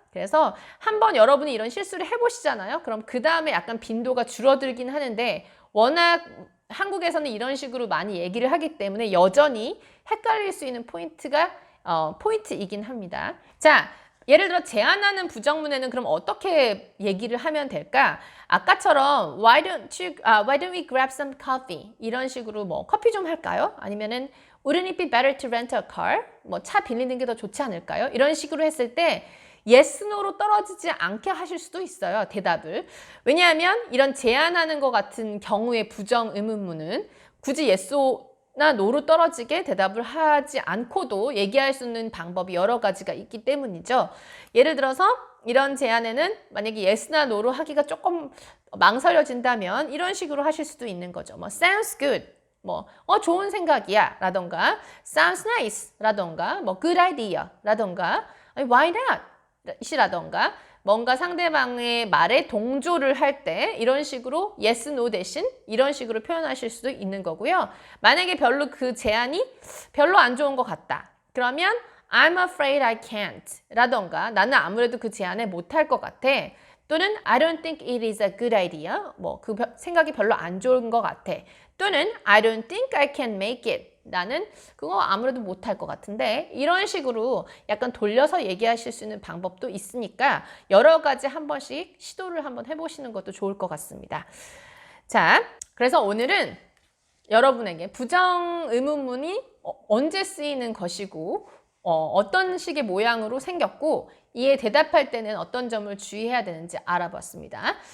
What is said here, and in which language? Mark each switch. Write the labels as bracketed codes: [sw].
[ko] 그래서 한번 여러분이 이런 실수를 해보시잖아요. 그럼 그 다음에 약간 빈도가 줄어들긴 하는데 워낙 한국에서는 이런 식으로 많이 얘기를 하기 때문에 여전히 헷갈릴 수 있는 포인트가 포인트이긴 합니다. 자, 예를 들어 제안하는 부정문에는 그럼 어떻게 얘기를 하면 될까? 아까처럼 [en] why don't we grab some coffee? [ko] 이런 식으로 뭐 커피 좀 할까요? 아니면은 [en] wouldn't it be better to rent a car? [ko] 뭐 차 빌리는 게 더 좋지 않을까요? 이런 식으로 했을 때 yes, no로 떨어지지 않게 하실 수도 있어요. 대답을. 왜냐하면 이런 제안하는 것 같은 경우의 부정 의문문은 굳이 yes나 no로 떨어지게 대답을 하지 않고도 얘기할 수 있는 방법이 여러 가지가 있기 때문이죠. 예를 들어서 이런 제안에는 만약에 yes나 no로 하기가 조금 망설여진다면 이런 식으로 하실 수도 있는 거죠. [en] 뭐 sounds good. [ko] 뭐 좋은 생각이야 라던가 [en] sounds nice [ko] 라던가 뭐 [en] good idea [ko] 라던가 [en] why not [ko] 이라던가 뭔가 상대방의 말에 동조를 할 때 이런 식으로 yes, no 대신 이런 식으로 표현하실 수도 있는 거고요. 만약에 별로 그 제안이 별로 안 좋은 것 같다. 그러면 [en] I'm afraid I can't [ko] 라던가 나는 아무래도 그 제안을 못할 것 같아. [en] 또는 I don't think it is a good idea. [ko] 뭐 그 생각이 별로 안 좋은 것 같아. [en] 또는 I don't think I can make it. [ko] 나는 그거 아무래도 못할 것 같은데 이런 식으로 약간 돌려서 얘기하실 수 있는 방법도 있으니까 여러 가지 한 번씩 시도를 한번 해보시는 것도 좋을 것 같습니다. 자, 그래서 오늘은 여러분에게 부정 의문문이 언제 쓰이는 것이고 어떤 식의 모양으로 생겼고 이에 대답할 때는 어떤 점을 주의해야 되는지 알아봤습니다.